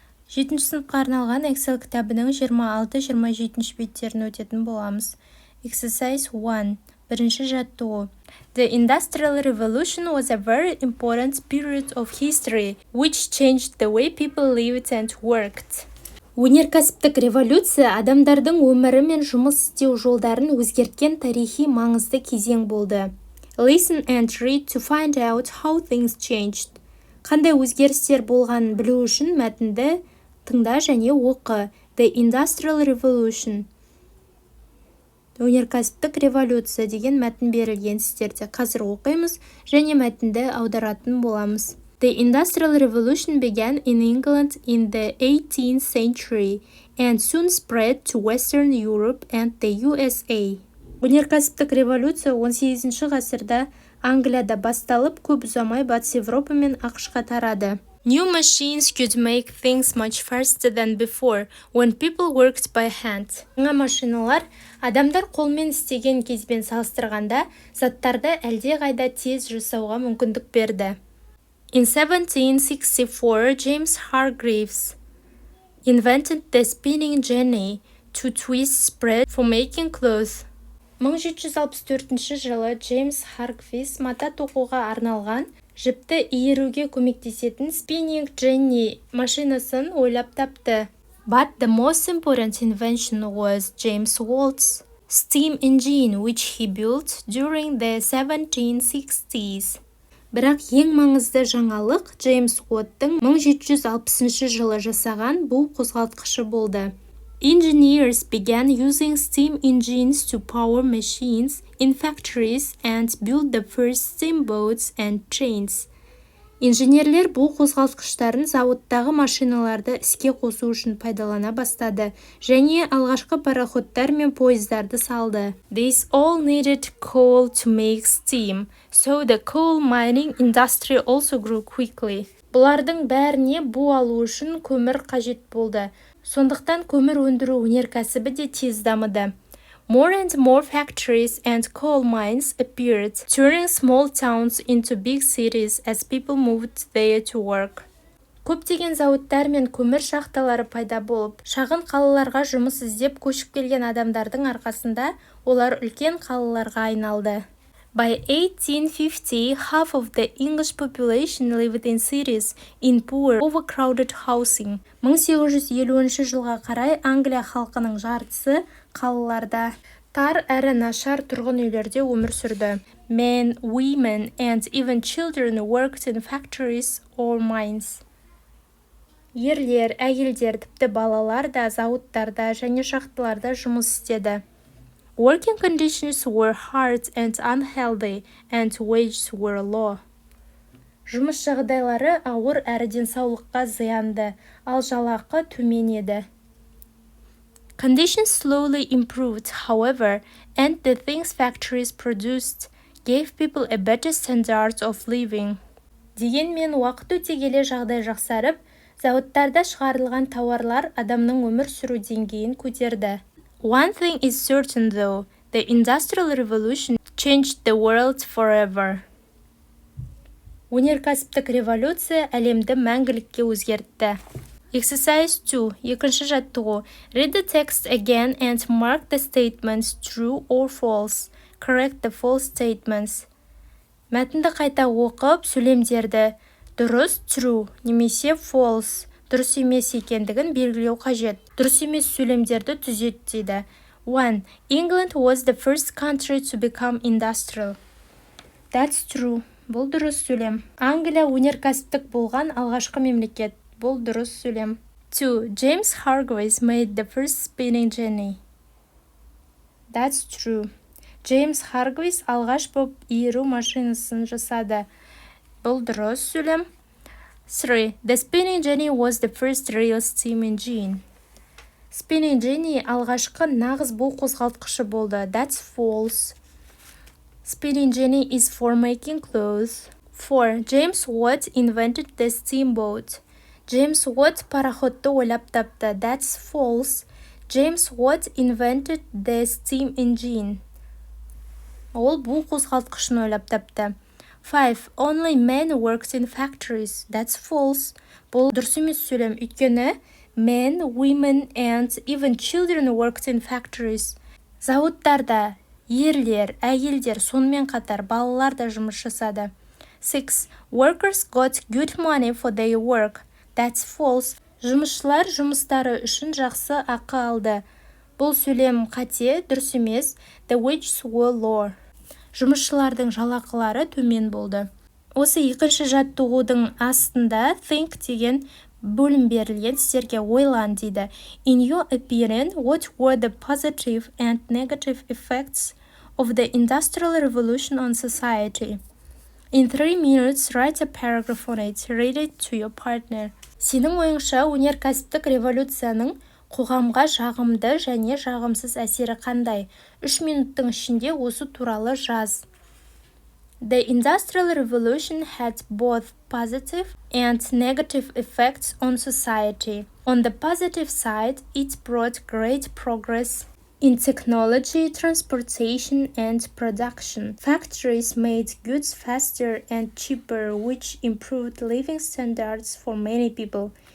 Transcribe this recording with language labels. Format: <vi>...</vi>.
<kk>7-ші сыныпқа арналған Excel кітабының 26-27 беттерін өтетін боламыз. Exercise 1. Бірінші жаттығу.</kk> <en>The Industrial Revolution was a very important period of history, which changed the way people lived and worked.</en> <kk>Өнеркәсіптік революция адамдардың өмірі мен жұмыс істеу жолдарын өзгерткен тарихи маңызды кезең болды.</kk> <en>Listen and read to find out how things changed.</en> <kk>Қандай өзгерістер болғанын білу үшін мәтінді тыңда және оқы.</kk> <en>The Industrial Revolution.</en> <kk>Өнеркәсіптік революция деген мәтін берілген сіздерде. Қазір оқимыз және мәтінді аударатын боламыз.</kk> <en>The Industrial Revolution began in England in the 18th century and soon spread to Western Europe and the USA.</en> <kk>Өнеркәсіптік революция 18-ші ғасырда Англияда басталып, көп ұзамай Батыс Европа мен ақш-қа тарады.</kk> <en>New machines could make things much faster than before when people worked by hand.</en> <kk>Жаңа машиналар адамдар қолмен істеген кезбен салыстырғанда заттарды әлдеқайда тез жасауға мүмкіндік берді.</kk> <en>In 1764, James Hargreaves invented the spinning jenny to twist spread for making clothes.</en> <kk>1764 жылы Джеймс Харгривс мата тоқуға арналған жіпті иіруге көмектесетін spinning jenny машинасын ойлап тапты.</kk> <en>But the most important invention was James Watt's steam engine, which he built during the 1760s.</en> <kk>Бірақ ең маңызды жаңалық Джеймс Уотттың 1760 жылы жасаған бұл қозғалтқышы болды.</kk> <en>Engineers began using steam engines to power machines in factories and build the first steamboats and trains.</en> <kk>Инженерлер бұл қозғалтқыштарын зауыттағы машиналарды іске қосу үшін пайдалана бастады және алғашқы пароходтар мен пойыздарды салды.</kk> <en>These all needed coal to make steam, so the coal mining industry also grew quickly.</en> <kk>Бұлардың бәріне бу алу үшін көмір қажет болды. Сондықтан көмір өндіру өнеркәсібі де тез дамыды.</kk> <en>More and more factories and coal mines appeared, turning small towns into big cities as people moved there to work.</en> <kk>Көптеген зауыттар мен көмір шахталары пайда болып, шағын қалаларға жұмыс іздеп көшіп келген адамдардың арқасында олар үлкен қалаларға айналды.</kk> <en>By 1850, half of the English population lived in cities in poor, overcrowded housing.</en> <kk>1850 жылға қарай Англия халқының жартысы қалаларда тар әрі нашар тұрғын үйлерде өмір сүрді.</kk> <en>Men, women, and even children worked in factories or mines.</en> <kk>Ерлер, әйелдер, тіпті балалар да зауыттарда және шахталарда жұмыс істеді.</kk> <en>Working conditions were hard and unhealthy, and wages were low.</en> <kk>Жұмыс жағдайлары ауыр әрі денсаулыққа зиянды, ал жалақы төмен еді.</kk> <en>Conditions slowly improved, however, and the things factories produced gave people a better standard of living.</en> <kk>Дегенмен уақыт өте келе жағдай жақсарып, зауыттарда шығарылған тауарлар адамның өмір сүру деңгейін көтерді.</kk> <en>One thing is certain though, the Industrial Revolution changed the world forever.</en> <kk>Өнеркәсіптік революция әлемді мәңгілікке өзгертті.</kk> <en>Exercise 2.</en> <kk>Екінші жаттығу.</kk> <en>Read the text again and mark the statements true or false. Correct the false statements.</en> <kk>Мәтінді қайта оқып, сөйлемдерді дұрыс true немесе false дұрыс емес екендігін белгілеу қажет. Дұрыс емес сөйлемдерді түзет дейді. 1.</kk> <en>England was the first country to become industrial. That's true.</en> <kk>Бұл дұрыс сөйлем. Англия өнеркәсіптік болған алғашқы мемлекет. Бұл дұрыс сөйлем. 2.</kk> <en>James Hargreaves made the first spinning jenny. That's true.</en> <kk>James Hargreaves алғаш боп иіру машинасын жасады. Бұл дұрыс сөйлем. 3.</kk> <en>The spinning jenny was the first real steam engine.</en> <kk>Spinning jenny алғашқы нағыз бу қозғалтқышы болды.</kk> <en>That's false. Spinning jenny is for making clothes. 4. James Watt invented the steamboat.</en> <kk>James Watt пароходты ойлап тапты.</kk> <en>That's false. James Watt invented the steam engine.</en> <kk>Ол бу қозғалтқышын ойлап тапты.</kk> <en>5. Only men worked in factories. That's false.</en> <kk>Бұл дұрыс емес сөйлем.</kk> <en>Өйткені men, women, and even children worked in factories.</en> <kk>Зауыттарда ерлер, әйелдер, сонымен қатар балалар да жұмыс жасады. 6.</kk> <en>Workers got good money for their work. That's false.</en> <kk>Жұмысшылар жұмыстары үшін жақсы ақы алды. Бұл сөйлем қате, дұрыс емес.</kk> <en>The wages were low.</en> <kk>Жұмысшылардың жалақылары төмен болды. Осы екінші жаттығудың астында think деген бөлім берілген, сіздерге ойлан дейді.</kk> <en>In your opinion, what were the positive and negative effects of the Industrial Revolution on society? In 3 minutes, write a paragraph on it. Read it to your partner.</en> <kk>Сенің ойыңша өнеркәсіптік революцияның қоғамға жағымды және жағымсыз әсері қандай? 3 минуттың ішінде осы туралы жаз.</kk> <en>The Industrial Revolution had both positive and negative effects on society. On the positive side, it brought great progress in technology, transportation, and production. Factories made goods faster and cheaper, which improved living standards for many people.</en>